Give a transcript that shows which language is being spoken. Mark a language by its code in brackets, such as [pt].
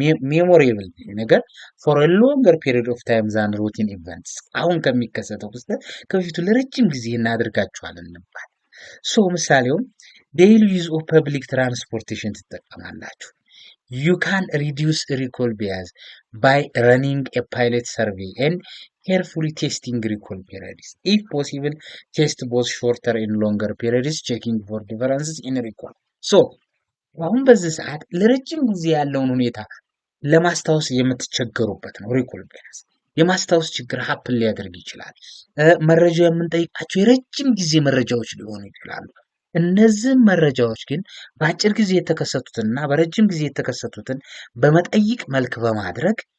[en] ሜሞሬብል ነገር ፎር ኤ ሎንገር ፔሪድ ኦፍ ታይም ዛን ሩቲን ኢቨንትስ [am] አሁን ከሚከሰተው ክስተት ከፊቱ ለረጅም ጊዜ እናደርጋቸዋለን እንባል። [en] ምሳሌውም ዴይሊ ዩዝ ኦፍ ፐብሊክ ትራንስፖርቴሽን ትጠቀማላችሁ። You can reduce recall bias by running a pilot survey and carefully testing recall periods. If possible, test both shorter and longer periods, checking for differences in recall. [am] አሁን በዚህ ሰዓት ለረጅም ጊዜ ያለውን ሁኔታ ለማስታወስ የምትቸገሩበት ነው ሪኮል ቢያዝ። የማስታወስ ችግር ሀፕን ሊያደርግ ይችላል። መረጃ የምንጠይቃቸው የረጅም ጊዜ መረጃዎች ሊሆኑ ይችላሉ። እነዚህ መረጃዎች ግን በአጭር ጊዜ የተከሰቱትንና በረጅም ጊዜ የተከሰቱትን በመጠይቅ መልክ በማድረግ